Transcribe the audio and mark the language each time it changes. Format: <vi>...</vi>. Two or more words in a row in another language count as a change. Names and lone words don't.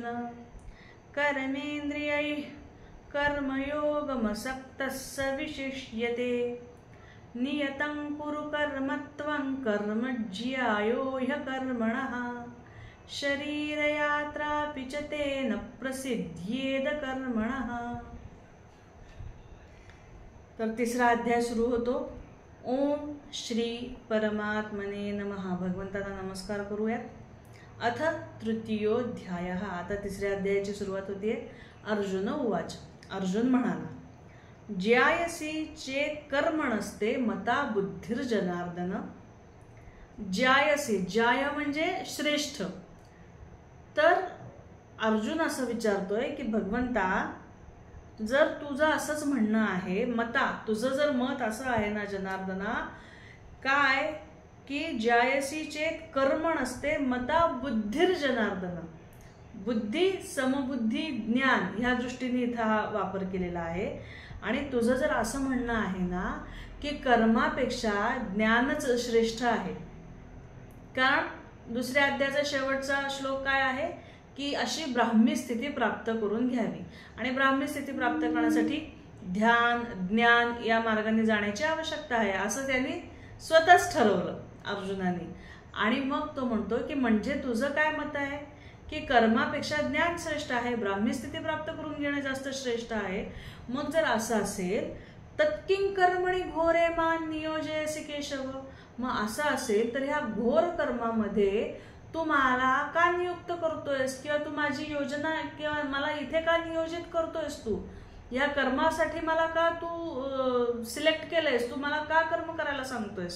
<sa>कर्मेन्द्रियैः कर्मयोगमसक्तः स विशिष्यते. नियतं कुरु कर्म त्वं कर्म ज्यायो ह्यकर्मणः. शरीरयात्रापि च तेन प्रसिद्ध्येद कर्मणः.</sa> <mr>तर तिसरा अध्याय सुरू होतो.</mr> <sa>ओम श्री परमात्मने नमः.</sa> <mr>भगवंताला नमस्कार करूयात.</mr> <sa>अथ तृतीयोऽध्यायः.</sa> <mr>आता तिसऱ्या अध्यायाची सुरुवात होतीये.</mr> <sa>अर्जुन उवाच.</sa> <mr>अर्जुन म्हणाला.</mr> <sa>ज्यायसी चेत् कर्मणस्ते मता बुद्धिर्जनार्दन.</sa> <mr>ज्यायसी, ज्याय म्हणजे श्रेष्ठ. तर अर्जुन असं विचारतोय की भगवंता, जर तुझं असंच म्हणणं आहे, मता तुझं जर मत असं आहे ना जनार्दना, काय की</mr> <sa>ज्यायसी चेत कर्म नसते मता बुद्धिर्जनार्दन.</sa> <mr>बुद्धी, समबुद्धी, ज्ञान ह्या दृष्टीने इथं हा वापर केलेला आहे. आणि तुझं जर असं म्हणणं आहे ना की कर्मापेक्षा ज्ञानच श्रेष्ठ आहे. कारण दुसऱ्या अध्यायाचा शेवटचा श्लोक काय आहे की अशी ब्राह्मी स्थिती प्राप्त करून घ्यावी. आणि ब्राह्मी स्थिती प्राप्त करण्यासाठी ध्यान, ज्ञान या मार्गाने जाण्याची आवश्यकता आहे असं त्यांनी स्वतःच ठरवलं अर्जुनाने. आणि मग तो म्हणतो की म्हणजे तुझं काय मत आहे की कर्मापेक्षा ज्ञान श्रेष्ठ आहे, ब्राह्मी स्थिती प्राप्त करून घेणं जास्त श्रेष्ठ आहे. मग जर असं असेल</mr> <sa>तत्किं कर्मणि घोरे मान नियोजयसि केशव.</sa> <mr>मग असं असेल तर ह्या घोर कर्मामध्ये तू मला का नियुक्त करतोयस, किंवा तू माझी योजना किंवा मला इथे का नियोजित करतोयस, तू या कर्मासाठी मला का तू सिलेक्ट केलंयस, तू मला का कर्म करायला सांगतोयस.</mr>